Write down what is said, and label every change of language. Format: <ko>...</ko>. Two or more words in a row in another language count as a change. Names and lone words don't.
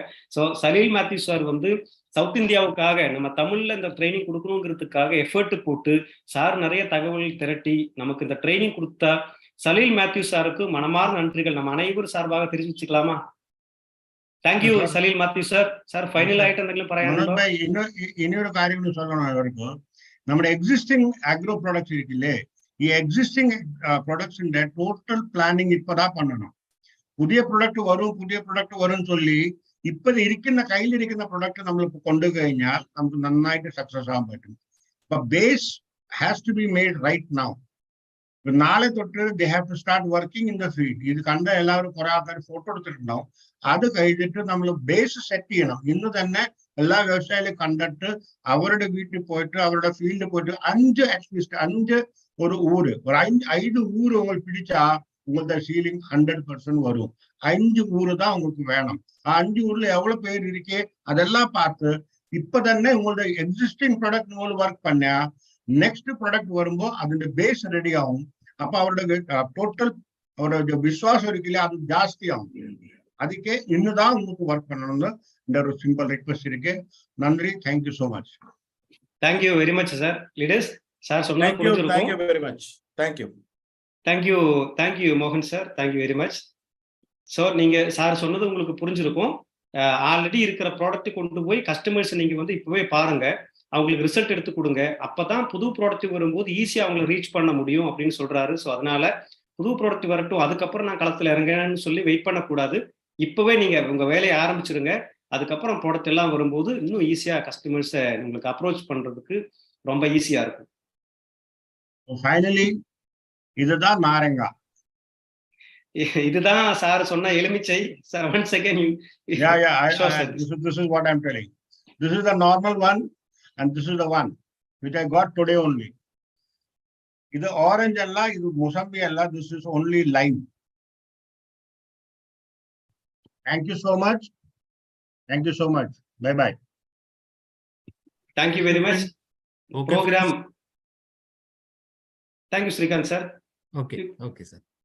<ta>ஸோ சலீல் மேத்யூ சார் வந்து சவுத் இந்தியாவுக்காக நம்ம தமிழ்ல இந்த ட்ரைனிங் கொடுக்கணுங்கிறதுக்காக எஃபர்ட் போட்டு சார் நிறைய தகவல் திரட்டி நமக்கு இந்த ட்ரைனிங் கொடுத்தா சலீல் மேத்யூ சாருக்கு மனமார்ந்த நன்றிகள் நம்ம அனைவரும் சார்பாக தெரிவிச்சுக்கலாமா?</ta> <en>Thank you சலீல் மேத்யூ സാർ.</en> <ml>സാർ ഫൈനൽ ആയിട്ട് എന്തെങ്കിലും പറയാനുണ്ടോ? ഇനിയൊരു കാര്യം சொல்லணும் ഇവർക്ക്. നമ്മുടെ</ml> <en>existing agro products</en> <ml>ഇരിക്കില്ലേ, ഈ എക്സിസ്റ്റിംഗ് പ്രൊഡക്ട്സിന്റെ</ml> <en>total planning</en> <ml>ഇപ്പതാ பண்ணணும். പുതിയ പ്രൊഡക്റ്റ് വരും சொல்லி ഇപ്പൊ ഇരിക്കുന്ന കയ്യിലിരിക്കുന്ന പ്രൊഡക്റ്റ് നമ്മൾ കൊണ്ടുകഴിഞ്ഞാൽ നമുക്ക് നന്നായിട്ട് സക്സസ് ആകാൻ പറ്റും.</ml> <en>അപ്പൊ base has to be made right now.</en> <ml>നാളെ തൊട്ട്</ml> <en>they have to start working in the field.</en> <ml>ഇത് കണ്ട എല്ലാവരും കുറെ ആൾക്കാർ ഫോട്ടോ എടുത്തിട്ടുണ്ടാവും. അത് കഴിഞ്ഞിട്ട് നമ്മൾ</ml> <en>base set</en> <ml>ചെയ്യണം. ഇന്ന് തന്നെ എല്ലാ വ്യവസായികളും കണ്ടിട്ട് അവരുടെ വീട്ടിൽ പോയിട്ട് അവരുടെ ഫീൽഡിൽ പോയിട്ട് 5 ഒരു ഊര് ഒരു 5</ml> <ta>ஊர் உங்களுக்கு பிடிச்சா உங்களோட சீலிங் 100% வரும். 5 ஊர் தான் உங்களுக்கு வேணும். 5 ஊர்ல எவ்வளவு பேர் இருக்கே அதெல்லாம் பார்த்து இப்ப തന്നെ உங்களோட</ta> <en>existing product</en> <ml>നിങ്ങൾ വർക്ക്</ml> <ta>பண்ணா</ta> <en>next product</en> <ta>வரும்போது</ta> <ml>അതിന്റെ ബേസ്</ml> <ta>ரெடி ஆகும். அப்ப அவரோட டோட்டல் அவரோட விசுவாசம் இருக்குல்ல அது ஜாஸ்தி ஆகும். அதுக்கே இன்னுதான் உங்களுக்கு ஒர்க் பண்ணணும்னு இந்த ஒரு</ta> <en>simple request</en> <ta>இருக்கு.</ta> <en>நன்றி. Thank you so much. Thank you very much</en> <ta>சார். லீடர்ஸ் சார் சொன்னா புரிஞ்சிருக்கும்.</ta> <en>Thank you very much. Thank you. Thank you Mohan sir. Thank you very much.</en> <ta>ஸோ நீங்க சார் சொன்னது உங்களுக்கு புரிஞ்சிருக்கும். ஆல்ரெடி இருக்கிற ப்ராடக்ட் கொண்டு போய் கஸ்டமர்ஸ் நீங்க வந்து இப்பவே பாருங்க, அவங்களுக்கு ரிசல்ட் எடுத்து கொடுங்க. அப்பதான் புது ப்ராடக்ட் வரும்போது ஈஸியா அவங்களை ரீச் பண்ண முடியும் அப்படின்னு சொல்றாரு. ஸோ அதனால புது ப்ராடக்ட் வரட்டும், அதுக்கப்புறம் நான் களத்துல இறங்கன்னு சொல்லி வெயிட் பண்ணக்கூடாது. இப்பவே நீங்க உங்க வேலையை ஆரம்பிச்சிருங்க. அதுக்கப்புறம் ப்ராடக்ட் எல்லாம் வரும்போது இன்னும் ஈஸியா கஸ்டமர்ஸை உங்களுக்கு அப்ரோச் பண்றதுக்கு ரொம்ப ஈஸியா இருக்கும். ஃபைனலி இதுதான் நாரங்கா. இதுதான் சார் சொன்ன எலுமிச்சை. சார்</ta> <en>one second. This is what I'm telling. This is the normal one and this is the one which I got today only.</en> <ml>இது orange alla, இது mosambi alla,</ml> <en>this is only lime. Thank you so much. Bye bye. Thank you very much. Okay, Program. Thank you Srikanth sir. Okay sir.</en>